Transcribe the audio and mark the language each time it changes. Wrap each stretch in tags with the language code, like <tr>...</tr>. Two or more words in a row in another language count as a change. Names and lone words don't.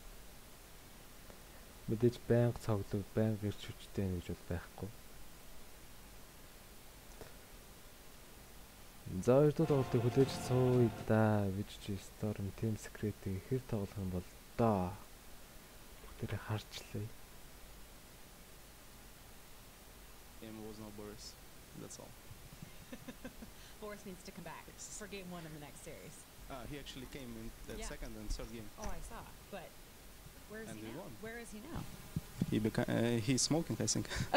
<mn>Мэдээж байнга цоглог, байнга ирч хүчтэй гэж бол байхгүй. За хоёр дахь тоглолтыг хүлээж сууя да. Village Storm Team Secret-ийг хэр тоглох юм бол доо. Бүгдээрээ харчлаа.</mn> <en>Game was no Boris. That's all. Boris needs to come back for game 1 in the next series. He actually came in the second and third game. Oh, I saw. But where is And he we now? won. Where is he now? He's smoking, I think.</en>